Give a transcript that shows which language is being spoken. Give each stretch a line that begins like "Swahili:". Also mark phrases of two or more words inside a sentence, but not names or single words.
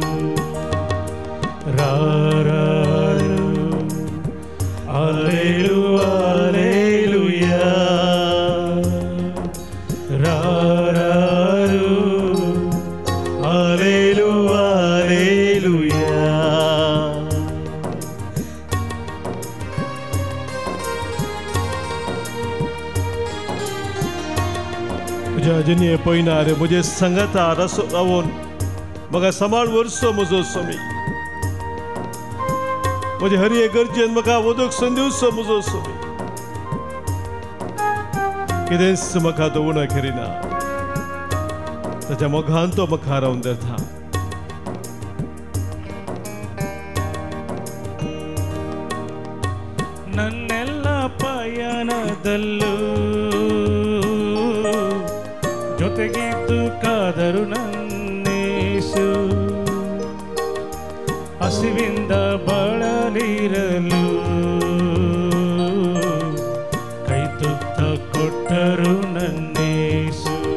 Konkani: ರಾರಾರು ಹಲ್ಲೇಲೂ ಹಲ್ಲೇಲೂಯಾ, ರಾರಾರು ಹಲ್ಲೇಲೂ ಹಲ್ಲೇಲೂಯಾ. म्हज्या अजनी पळयनार म्हजे संगता रावून म्हाका सांबाळ वर्सो म्हजो स्वामी, म्हजे हर एक गरजेन म्हाका वदोक संदिवचो म्हजो स्वामी. कितेंच म्हाका दवरना करिना, ताच्या मोगान तो म्हाका रावन धरता.
Kannada: ನನ್ನೆಲ್ಲ ಪಯಣದಲ್ಲೂ ಜೊತೆಗಿದ್ದು ಕಾದರು ನನ್ನೇಸು. ಹಸಿವಿಂದ ಬಳಲಿರಲು ಕೈ ತುತ್ತ ಕೊಟ್ಟರು ನನ್ನೇಸು.